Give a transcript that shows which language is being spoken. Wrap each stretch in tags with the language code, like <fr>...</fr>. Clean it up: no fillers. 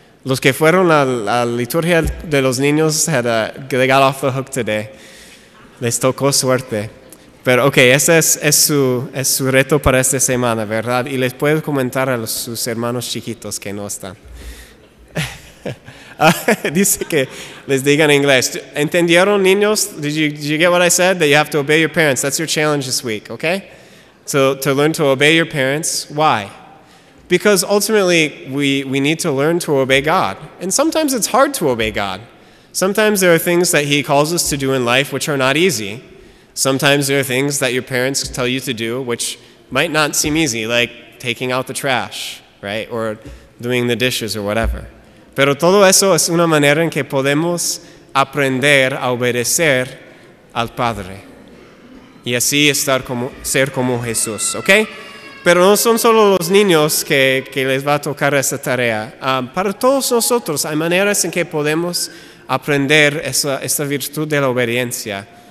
<es>Los que fueron a la liturgia de los niños</es> <en>they got off the hook today.</en> <es>Les tocó suerte. Pero ok, ese es su reto para esta semana, ¿verdad? Y les puedo comentar a sus hermanos chiquitos que no están. Dice que les diga en inglés. ¿Entendieron, niños?</es> <en>Did you get what I said? That you have to obey your parents. That's your challenge this week, okay? So to learn to obey your parents. Why? Because ultimately we need to learn to obey God. And sometimes it's hard to obey God. Sometimes there are things that He calls us to do in life which are not easy. Sometimes there are things that your parents tell you to do which might not seem easy, like taking out the trash, right? Or doing the dishes or whatever.</en> <es>Pero todo eso es una manera en que podemos aprender a obedecer al Padre. Y así ser como Jesús, ¿ok? Pero no son solo los niños que les va a tocar esta tarea. Para todos nosotros hay maneras en que podemos aprender esta virtud de la obediencia.</es>